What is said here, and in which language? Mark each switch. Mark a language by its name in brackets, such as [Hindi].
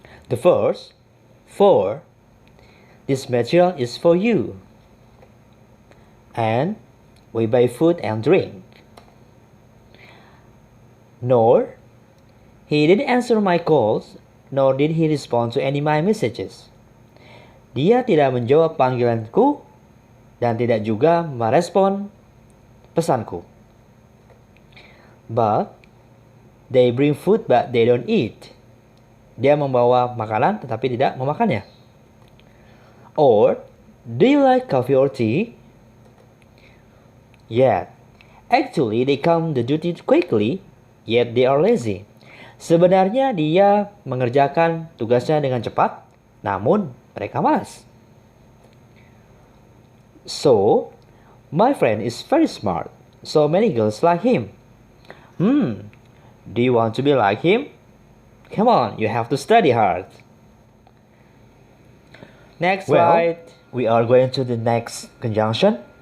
[English] The first, for, this material is for you. And we buy food and drink. Nor, he didn't answer my calls, nor did he respond to any of my messages. [Indonesian] Dia tidak menjawab panggilanku dan tidak juga merespon pesanku. [English] But they bring food but they don't eat. [Indonesian] Dia membawa makanan tetapi tidak memakannya. [English] Or, do you like coffee or tea? Yet, actually they come to duty quickly, yet they are lazy. [Indonesian] Sebenarnya dia mengerjakan tugasnya dengan cepat, namun mereka malas. [English] So, my friend is very smart. So many girls like him. Do you want to be like him? Come on, you have to study hard. Next slide. We are going to the next conjunction.